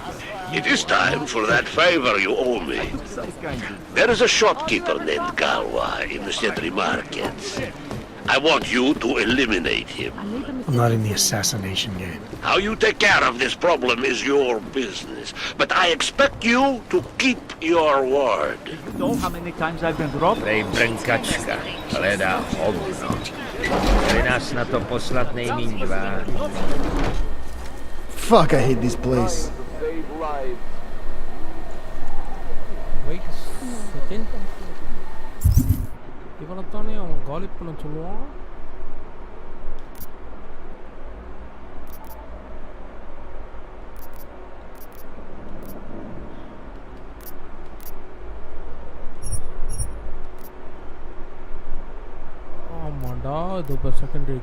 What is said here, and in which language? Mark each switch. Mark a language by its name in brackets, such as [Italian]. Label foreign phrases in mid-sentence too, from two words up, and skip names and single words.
[English] It is time for that favor you owe me. There is a shopkeeper named Galwa in the City Markets. I want you to eliminate him. I'm not in the assassination game. How you take care of this problem is your business, but I expect you to keep your word. You know how many times I've been robbed? [Czech] Ej, brnkačka, hledá hovno. Chtěli nás na to poslat nejmíň dva. [English] Fuck, I hate this place. Wait a second. [Tamil] இவனைத்தானே அவன் காலி பண்ண சொல்லுவான். ஆமாண்டா, இது இப்போ செகண்டரி.